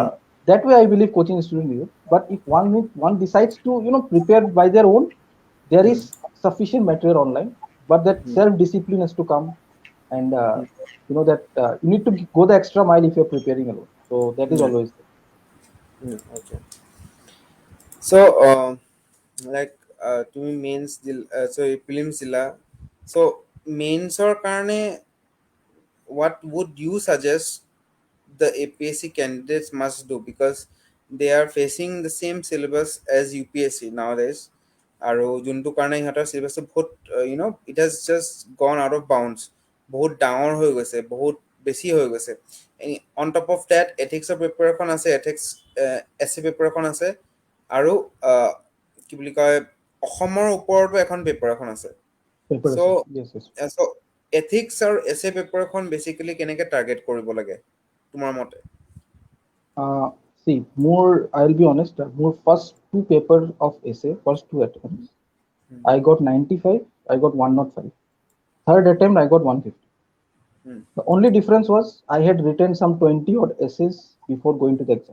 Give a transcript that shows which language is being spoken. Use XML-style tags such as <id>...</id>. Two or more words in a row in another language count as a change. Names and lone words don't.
<en>that way I believe coaching is student needed. But if one decides to prepare by their own, there Hmm. is sufficient material online, but that Hmm. self discipline has to come, and Hmm. that you need to go the extra mile if you're preparing alone, so that is Yeah. always there. Hmm. Okay. So, like,</en> <as>তুমি মেইনছ দিল, চৰি প্ৰিলিমছ দিলা, চ' মেইনছৰ কাৰণে</as> <en>what would you suggest the APSC candidates must do, because they are facing the same syllabus as UPSC nowadays,</en> <as>আৰু যোনটো কাৰণে ইহঁতৰ চিলেবাছটো বহুত</as> <en>it has just gone out of bounds,</en> <as>বহুত ডাঙৰ হৈ গৈছে, বহুত বেছি হৈ গৈছে।</as> <en>on top of that</en> <as>এথিক্সৰ পেপাৰ এখন আছে,</as> <en>ethics essay paper</en> <as>এখন আছে, আৰু কি বুলি কয় অসমৰ ওপৰতো এখন পেপাৰ এখন আছে।</as> <en>Paper চ' essay. Yes, yes.</en> <as>এথিক্স আৰু এছে পেপাৰখন বেচিকেলি কেনেকৈ টাৰ্গেট কৰিব লাগে তোমাৰ মতে?</as> <en>uh, See, more I'll be honest, more first two papers of essay, first two attempts I got 95, I got 105. Third attempt I got 150. Hmm. The only difference was I had written some 20 odd essays before going to the exam.</en>